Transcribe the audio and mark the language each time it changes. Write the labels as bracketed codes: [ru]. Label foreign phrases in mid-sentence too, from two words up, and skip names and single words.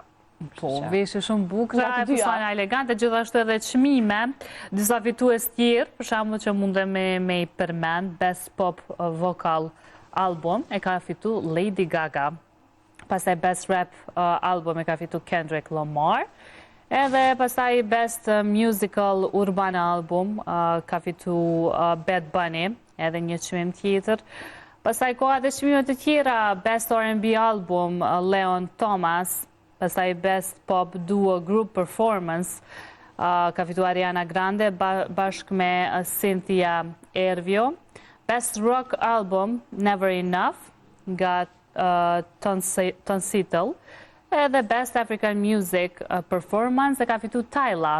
[sq] Po, veshje shumë bukra, fustona elegante, gjithashtu edhe çmime, disa fitues tjerë, për shembull që mundem me i përmend, Best Pop Vocal Album e ka fitu Lady Gaga, pastaj Best Rap Album e ka fitu Kendrick Lamar, edhe pastaj Best Musical Urban Album ka fitu Bad Bunny, edhe një çmim tjetër. Pastaj ka edhe çmime të tjera, Best R&B Album Leon Thomas, pastaj Best Pop Duo Group Performance ka fitu Ariana Grande bashkë me Cynthia Erivo. Best Rock Album, Never Enough, nga Tonsitel, edhe Best African Music Performance, e ka fitu Tyla.